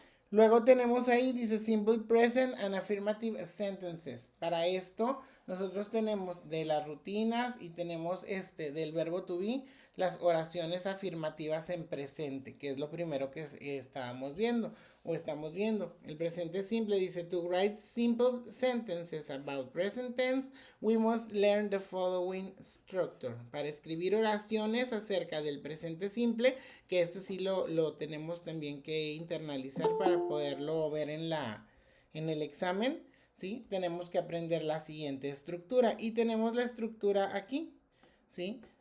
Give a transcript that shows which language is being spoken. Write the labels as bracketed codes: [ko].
[es] Luego tenemos ahí, dice [en] Simple Present and Affirmative Sentences. [es] Para esto, nosotros tenemos de las rutinas y tenemos del verbo to be, las oraciones afirmativas en presente, que es lo primero que estábamos viendo o estamos viendo. El presente simple dice, [en] to write simple sentences about present tense, we must learn the following structure. [es] Para escribir oraciones acerca del presente simple, que esto sí lo tenemos también que internalizar para poderlo ver en el examen, ¿sí? Tenemos que aprender la siguiente estructura y tenemos la estructura aquí, ¿sí?